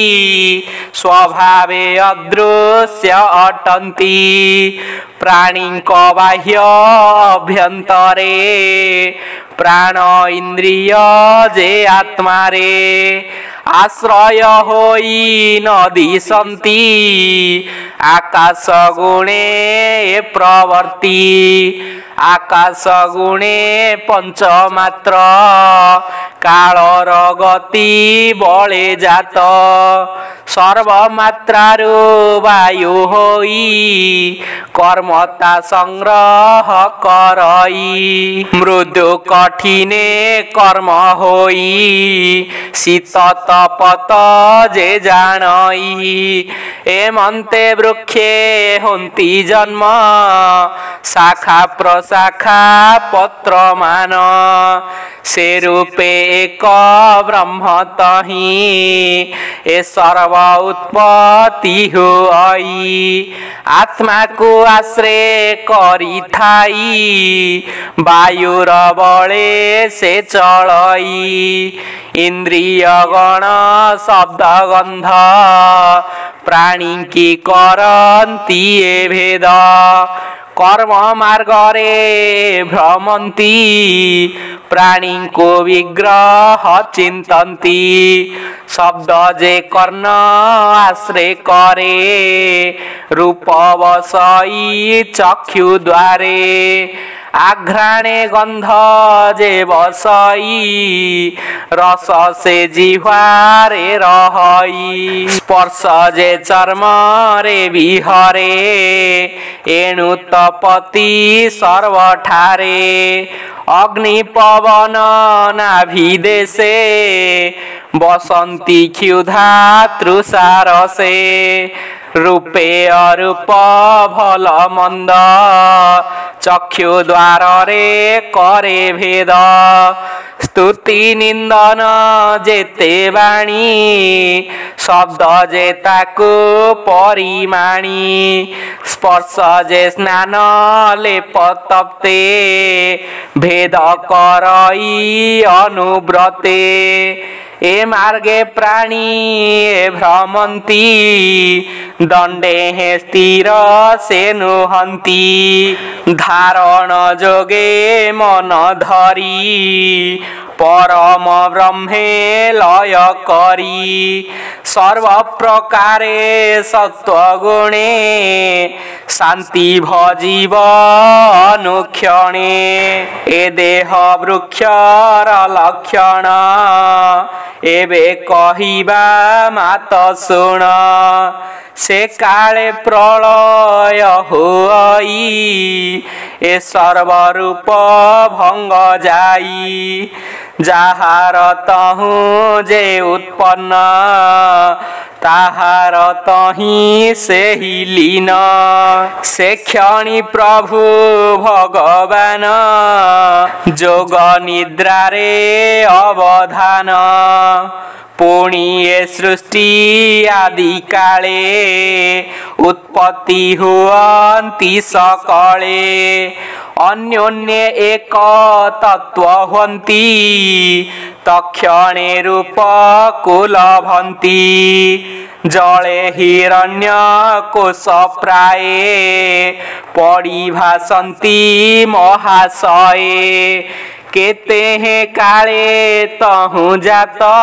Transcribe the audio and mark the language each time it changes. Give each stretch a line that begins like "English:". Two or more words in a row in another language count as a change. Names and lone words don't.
Odia: ସ୍ୱଭାବେ ଅଦୃଶ୍ୟ ଅଟନ୍ତି ପ୍ରାଣୀ କୋ ବାହ୍ୟ ଅଭ୍ୟନ୍ତରେ ପ୍ରାଣ ଇନ୍ଦ୍ରିୟ ଯେ ଆତ୍ମା ରେ ଆଶ୍ରୟ ହୋଇ ନଦୀ ସନ୍ତି ଆକାଶ ଗୁଣେ ପ୍ରବର୍ତ୍ତି ଆକାଶ ଗୁଣେ ପଞ୍ଚମାତ୍ର କାଳର ଗତି ବଳେ ଜାତ ସର୍ବମାତ୍ରାରୁ ବାୟୁ ହୋଇ କର୍ମତା ସଂଗ୍ରହ କରଇ ମୃଦୁ କଠିନେ କର୍ମ ହୋଇ ଶୀତ ତପତ ଯେ ଜାଣଇ ଏମନ୍ତେ ବୃକ୍ଷେ ହୋନ୍ତି ଜନ୍ମ ଶାଖା ଶାଖା ପତ୍ର ମାନ ସେ ରୂପେ ଏକ ବ୍ରହ୍ମ ତହିଁ ଏ ସର୍ବ ଉତ୍ପତ୍ତି ହୁଇ ଆତ୍ମା କୋ ଆଶ୍ରୟ କରି ଥାଇ ବାୟୁର ବଳେ ସେ ଚଳଇ ଇନ୍ଦ୍ରିୟ ଗଣ ଶବ୍ଦ ଗନ୍ଧ ପ୍ରାଣୀ କି କରନ୍ତି ଭେଦ କର୍ମ ମାର୍ଗ ରେ ଭ୍ରମନ୍ତି ପ୍ରାଣୀ କୋ ବିଗ୍ରହ ଚିନ୍ତନ୍ତି ଶବ୍ଦ ଯେ କର୍ଣ୍ଣ ଆଶ୍ରୟ କରେ ରୂପ ବସଇ ଚକ୍ଷୁ ଦ୍ୱାରେ ଆଘ୍ରାଣେ ଗନ୍ଧ ଯେ ବସଇ ରସ ସେ ଜିହ୍ୱାରେ ରହଇ ସ୍ପର୍ଶ ଯେ ଚର୍ମ ରେ ବିହରେ ଏଣୁ ତପତି ସର୍ବଠାରେ ଅଗ୍ନି ପବନ ନାଭିଦେଶେ ବସନ୍ତି କ୍ଷୁଧା ତୃଷାରସେ ରୂପେ ଅରୂପ ଭଲ ମନ୍ଦ ଚକ୍ଷୁ ଦ୍ୱାର ରେ କରେ ଭେଦ ସ୍ତୁତି ନିନ୍ଦନ ଯେତେ ବାଣୀ ଶବ୍ଦ ଯେତାକୁ ପରିମାଣି ସ୍ପର୍ଶ ଯେ ସ୍ନାନ ଲେପ ତପ୍ତେ ଭେଦ କରଇ ଅନୁବ୍ରତେ ଏ ମାର୍ଗେ ପ୍ରାଣୀ ଭ୍ରମନ୍ତି ଦଣ୍ଡେ ହେ ସ୍ଥିର ସେ ନୁହନ୍ତି ଧାରଣ ଯୋଗେ ମନ ଧରି ପରମ ବ୍ରହ୍ମେ ଲୟ କରି ସର୍ବ ପ୍ରକାରେ ସତ୍ତ୍ୱ ଗୁଣେ ଶାନ୍ତି ଭଜିବ ଅନୁକ୍ଷଣେ ଏ ଦେହ ବୃକ୍ଷର ଲକ୍ଷଣ ଏବେ କହିବା ମାତ ଶୁଣ ସେ କାଳେ ପ୍ରଳୟ ହୋଇ ଏ ସର୍ବରୂପ ଭଙ୍ଗ ଯାଇ ଯାହାର ତହୁଁ ଯେ ଉତ୍ପନ୍ନ ତାହାର ତହିଁ ସେ ହିଁ ଲୀନ ସେ କ୍ଷଣି ପ୍ରଭୁ ଭଗବାନ ଯୋଗ ନିଦ୍ରା ରେ ଅବଧାନ ପୁଣି ଏ ସୃଷ୍ଟି ଆଦି କାଳେ ଉତ୍ପତ୍ତି ହୁଅନ୍ତି ସକଳେ ଅନ୍ୟୋନ୍ୟ ଏକ ତତ୍ତ୍ୱ ହୁଅନ୍ତି ତତ୍କ୍ଷଣେ ରୂପ କୁଳଭନ୍ତି ଜଳେ ହିରଣ୍ୟ କୋଷ ପ୍ରାୟେ ପରିଭାସନ୍ତି ମହାଶୟେ କେତେ ହେଁ କାଳେ ତହୁଁ ଜାତ